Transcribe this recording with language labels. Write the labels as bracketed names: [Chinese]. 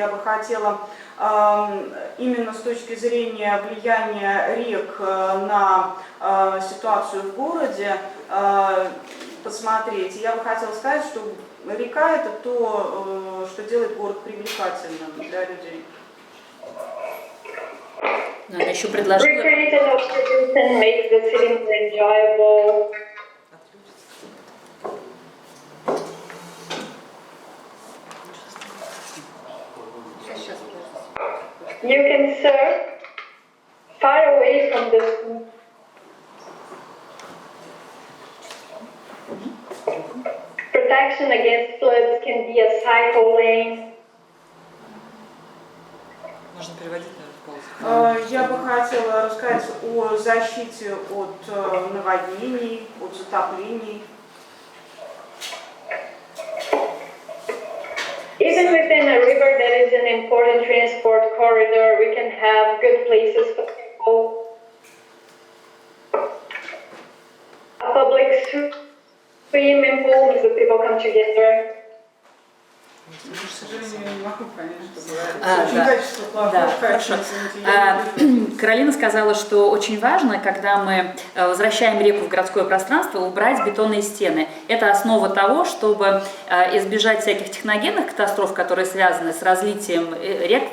[Russian] Я бы хотела именно с точки зрения влияния рек на ситуацию в городе посмотреть. Я бы хотела сказать, что река – это то, что делает город привлекательным для людей. Но она еще предложила... [English] Recreated oxygen makes the city more enjoyable. You can surf far away from the sea. Protection against floods can be a cycle lane. [Russian] Можно переводить, наверное, полностью. Я бы хотела рассказать о защите от наводнений, от затоплений. [English] Even within a river that is an important transport corridor, we can have good places for people. A public swimming pool where people come together. [Russian] К сожалению, не могу понять, что Да. очень качество плохое. Да, хорошо. Каролина сказала, что очень важно, когда мы возвращаем реку в городское пространство, убрать бетонные стены. Это основа того, чтобы избежать всяких техногенных катастроф, которые связаны с разлитием рек.